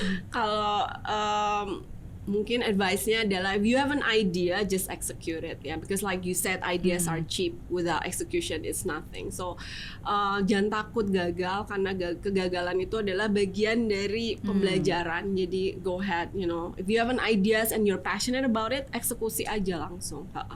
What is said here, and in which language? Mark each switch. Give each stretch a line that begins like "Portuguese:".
Indonesian: Kalau mungkin advice-nya adalah
English: if you have an idea, just execute it ya, because like you said, ideas are cheap, without execution it's nothing.
Indonesian: So jangan takut gagal, karena kegagalan itu adalah bagian dari pembelajaran.
English: Jadi go ahead, if you have an ideas and you're passionate about it,
Indonesian: eksekusi aja langsung.